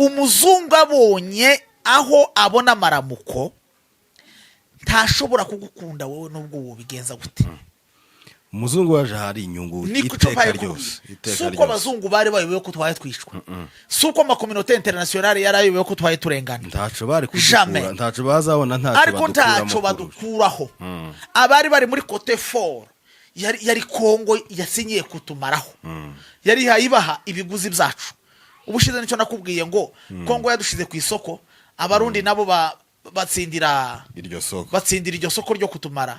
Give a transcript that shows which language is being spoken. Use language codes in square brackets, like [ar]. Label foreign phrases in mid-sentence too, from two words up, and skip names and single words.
[rn] Umuzungu abonye aho abona amaramuko ntashobora kugukunda wowe nubwo wobigenza gute. umuzungu waje hari inyungu iteka ryose. Suko abazungu bari bayobewe ko twaye twishwa. Suko amakominote internationale yarayobewe ko twaye turengana. Ntaco bari kudukura, ntaco bazabona, ariko ntaco badukuraho. Abari bari muri Cote Fort yari Kongo yasinyiye kutumaraho. Yari hayibaha ibiguzi byacu. Ubushize nicyo nakubwiye ngo Kongo yadushize ku isoko, abarundi nabo batsindira iryo soko ryo kutumara.